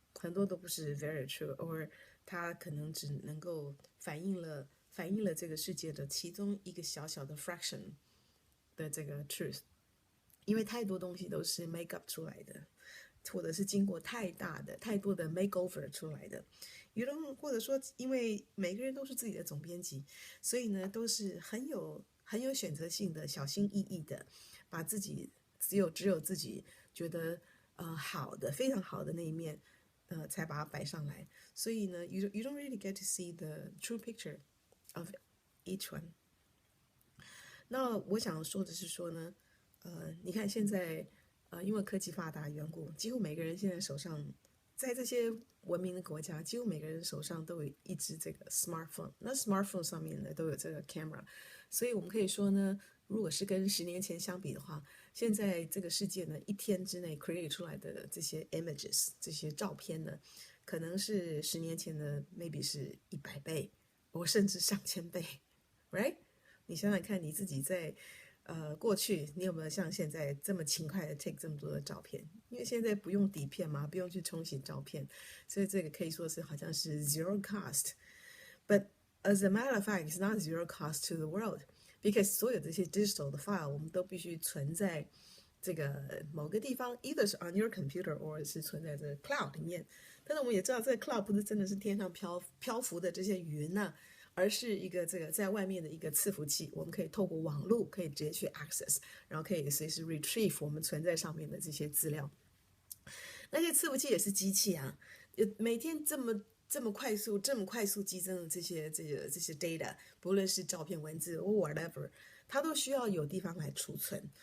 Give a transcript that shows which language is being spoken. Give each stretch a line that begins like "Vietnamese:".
Chinese: 很多都不是
English: very true，
Chinese: or 它可能只能够反映了这个世界的其中一个小小的 fraction 的这个 truth， 因为太多东西都是 make up 出来的，或者是经过太多的 makeover 出来的。或者说，因为每个人都是自己的总编辑，所以呢，都是很有选择性的、小心翼翼的，把自己只有自己觉得好的、非常好的那一面。才把它摆上来，所以呢
English: you don't really get to see the true picture of each one。
Chinese: 那我想说的是说呢，你看现在因为科技发达缘故，几乎每个人现在手上，在这些文明的国家，几乎每个人手上都有一只这个 smartphone， 那 smartphone 上面呢都有这个 camera， 所以我们可以说呢，如果是跟10年前相比的话，现在这个世界呢，一天之内 create 出来的这些 images， 这些照片呢，可能是10年前的 maybe 是100倍，或甚至上千倍 ，right？你想想看，你自己在过去你有没有像现在这么勤快的 take 这么多的照片？因为现在不用底片嘛，不用去冲洗照片，所以这个可以说是好像是 zero cost。
English: But as a matter of fact, it's not zero cost to the world, because
Chinese: 所有这些 digital 的 file 我们都必须存在这个某个地方
English: ，either 是 on your computer or
Chinese: 是存在这个 cloud 里面。但是我们也知道，这个 cloud 不是真的是天上漂浮的这些云啊，而是一个这个在外面的一个伺服器，我们可以透过网络可以直接去 access， 然后可以随时 retrieve 我们存在上面的这些资料。那些伺服器也是机器啊，每天这么快速激增的这些 data， 不论是照片、文字或 whatever， 它都需要有地方来储存。